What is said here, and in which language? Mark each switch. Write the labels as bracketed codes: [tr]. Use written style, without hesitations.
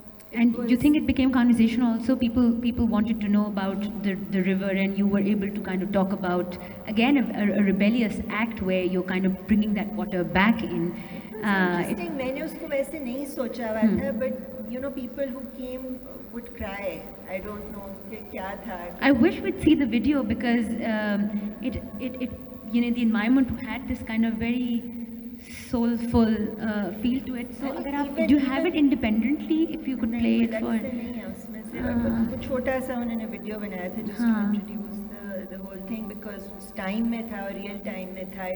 [en] And do you think it became conversational also? People wanted to know about the river, and you were able to kind of talk about, again, a rebellious act where you're kind of bringing that water back in. Interesting. [hi] मैंने उसको वैसे नहीं सोचा हुआ था, [en] but people who came would cry. I don't know [hi] कि क्या था. [en] I wish we'd see the video, because it the environment had this kind of very soulful feel to it. So [hi] अगर आप, [en] do you have it independently? If you could play it for. [hi] नहीं है उसमें से. वो छोटा सा उन्होंने वीडियो बनाया था [en] just to introduce the whole thing, [hi] because उस टाइम में था और रियल टाइम में था.